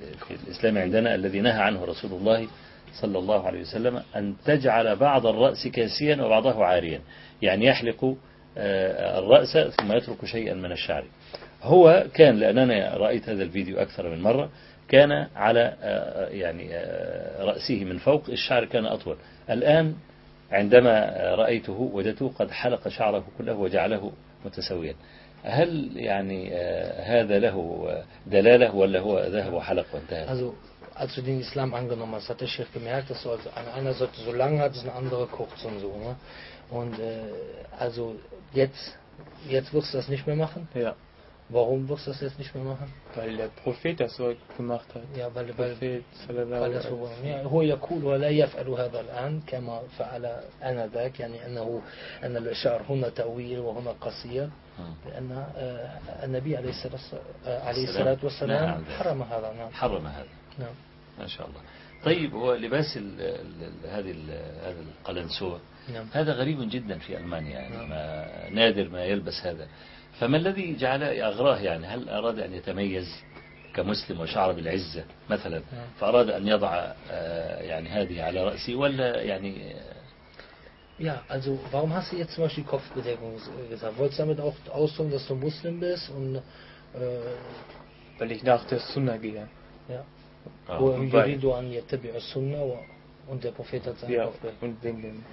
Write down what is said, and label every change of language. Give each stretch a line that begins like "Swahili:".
Arabic: الإسلام عندنا الذي نهى عنه رسول الله صلى الله عليه وسلم أن تجعل بعض الرأس كاسيا وبعضه عاريا يعني يحلق الرأس ثم يترك شيئا من الشعر هو كان لأننا رأيت هذا الفيديو أكثر من مرة كان على يعني رأسه من فوق الشعر كان أطول الآن عندما رأيته وجدته قد حلق شعره كله وجعله متساويا هل يعني هذا له دلالة ولا هو ذهب وحلق وانتهى؟
German: Also als du den Islam angenommen hast, hat der Sheikh gemerkt, dass du an einer Seite so lang hattest, eine andere kurz und so. Ne? Und also jetzt wirst du das nicht mehr machen? Ja. Warum wirst du das jetzt nicht mehr machen? Weil der Prophet das so gemacht hat. Ja, weil der Prophet sallallahu alaihi wa sallam.
Arabic: Ja, هو يقول ولا يفعل هذا الآن كما فعل أنا ذاك يعني أنه أن الشعر هنا طويل وهنا قصير لأن النبي عليه الصلاة والسلام حرم هذا نعم. حرم هذا نعم ما شاء الله طيب هو لباس هذا القلنسوة نعم. هذا غريب جدا في ألمانيا يعني نعم. نادر ما يلبس هذا فما الذي جعله أغراه يعني هل أراد أن يتميز كمسلم وشعر بالعزة مثلا فأراد أن يضع يعني هذه على رأسي ولا يعني
German: Ja, also warum hast du jetzt zum Beispiel Kopfbedeckung gesagt? Wolltest du damit auch ausdrücken, dass du Muslim bist? Und, weil ich nach der Sunna gehe. Ja. Wo im Yuridu an Yatabi'u Sunna und der Prophet hat seinen Kopf bedeckt. Ja, und wegen dem